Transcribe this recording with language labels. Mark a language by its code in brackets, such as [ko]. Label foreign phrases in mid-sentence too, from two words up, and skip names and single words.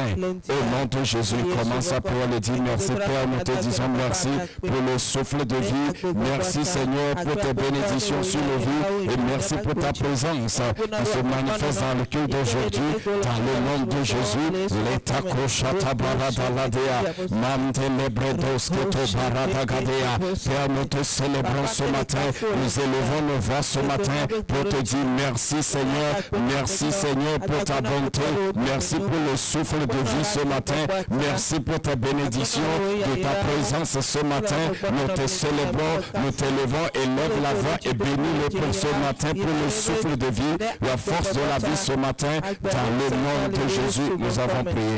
[fr] Au nom de Jésus, commence à pouvoir le dire. Merci Père, nous te disons merci pour le souffle de vie. Merci Seigneur pour tes bénédictions sur nos vies. Et merci pour ta présence qui se manifeste dans le culte d'aujourd'hui. Dans le nom de Jésus, l'état koshata baradaladea, mantelebredos keto baradagadea. Père, nous te célébrons ce matin, nous élevons nos voix ce matin pour te dire merci Seigneur, merci Seigneur pour ta bonté, merci pour le souffle de vie ce matin, merci pour ta bénédiction, de ta présence ce matin, nous te célébrons, nous t'élevons, élève la voix et bénis-le pour ce matin, pour le souffle de vie, la force de la vie ce matin, dans le nom de Jésus, nous avons prié.